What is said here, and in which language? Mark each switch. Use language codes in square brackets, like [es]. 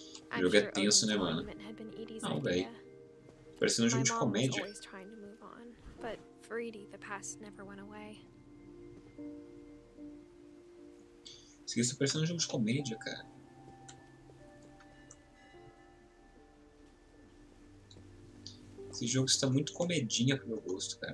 [pt] O jogo é tenso, né, mano? Não, velho. Parecendo um jogo de comédia. [en] But for Edith, the past never went away. [pt] Isso aqui tá parecendo um jogo de comédia, cara. Esse jogo está muito comedinha pro meu gosto, cara.